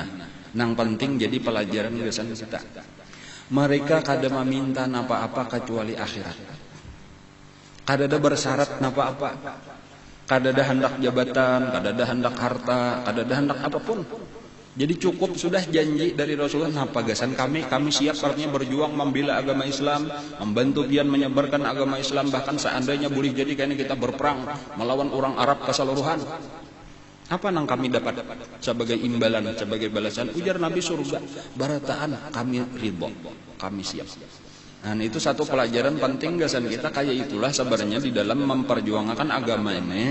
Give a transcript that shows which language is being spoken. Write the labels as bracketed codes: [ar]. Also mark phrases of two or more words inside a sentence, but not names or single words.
[bjn] Nang penting jadi pelajaran gasan kita. Mereka kada meminta napa-apa kecuali akhirat. Kada ada bersyarat napa-apa. Kada ada hendak jabatan, kada ada hendak harta, kada ada hendak apapun. Jadi cukup sudah janji dari Rasulullah, napa gasan kami siap artinya berjuang membela agama Islam, membantu pian menyebarkan agama Islam, bahkan seandainya boleh jadi kayaknya kita berperang melawan orang Arab keseluruhan. Apa nang kami dapat sebagai imbalan, sebagai balasan? Ujar Nabi, surga. Barataan kami ridho, kami siap. Nah, itu satu pelajaran penting gasan kita, kayak itulah sebenarnya di dalam memperjuangkan agama ini.